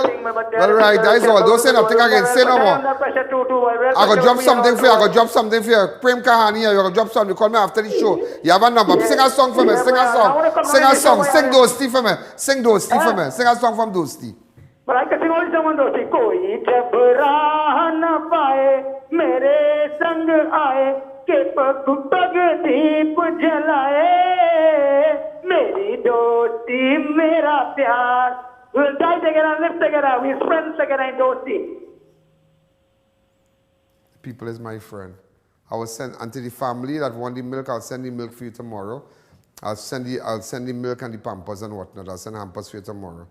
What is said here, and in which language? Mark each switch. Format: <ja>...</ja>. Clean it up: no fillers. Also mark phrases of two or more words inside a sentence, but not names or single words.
<en>Well, right, that is all. Don't say nothing again. Say no more. I got drop something for you. Prem Kahani, you got drop something. Call me after the show. You have a number. Sing a song for me. Sing a song. Sing Dosti for me. Sing a song from Dosti. But I can sing only someone Dosti.</en> <hi>कोई जब राह न पाए, मेरे संग आए. के पग पग दीप जलाए मेरी दोस्ती मेरा प्यार</hi> <en>we'll die together and live together we're friends together in dosti. People is my friend. I will send unto the family that want the milk. I'll send the milk for you tomorrow. I'll send the milk and the pampers and whatnot. I'll send hampers for you tomorrow.</en>